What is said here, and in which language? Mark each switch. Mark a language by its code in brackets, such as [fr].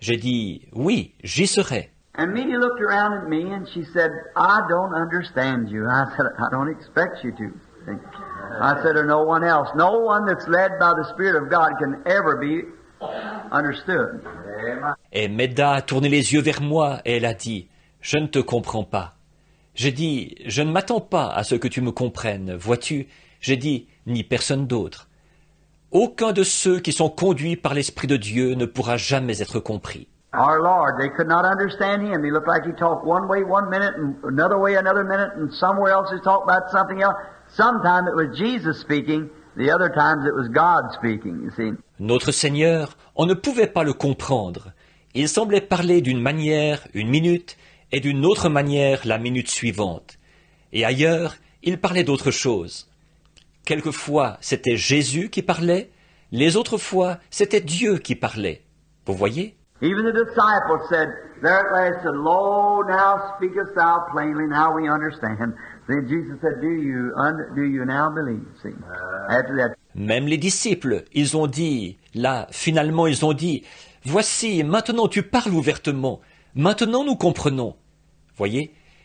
[fr] J'ai dit, « Oui, j'y serai. » [en] And Minnie looked around at me and she said, I don't understand you. I said, I don't expect you to. I said, or no one else. No one that's led by the Spirit of God can ever be understood. [fr] Et Meda a tourné les yeux vers moi et elle a dit, « Je ne te comprends pas. » J'ai dit, « Je ne m'attends pas à ce que tu me comprennes, vois-tu ?» J'ai dit, « Ni personne d'autre. » Aucun de ceux qui sont conduits par l'Esprit de Dieu ne pourra jamais être compris. [en] Our Lord, they could not understand Him. He looked like He talked one way one minute and another way another minute and somewhere else He talked about something else. Sometimes it was Jesus speaking, the other times it was God speaking, you see. [fr] Notre Seigneur, on ne pouvait pas le comprendre. Il semblait parler d'une manière une minute et d'une autre manière la minute suivante. Et ailleurs, il parlait d'autre chose. Quelquefois, c'était Jésus qui parlait, les autres fois, c'était Dieu qui parlait. Vous voyez? [en] Even the disciples said, there at last said, Lo, now speakest thou plainly, now we understand. Then Jesus said, do you now believe? See, after that. [fr] Même les disciples, ils ont dit, là, finalement, ils ont dit, voici, maintenant tu parles ouvertement, maintenant nous comprenons. Voyez?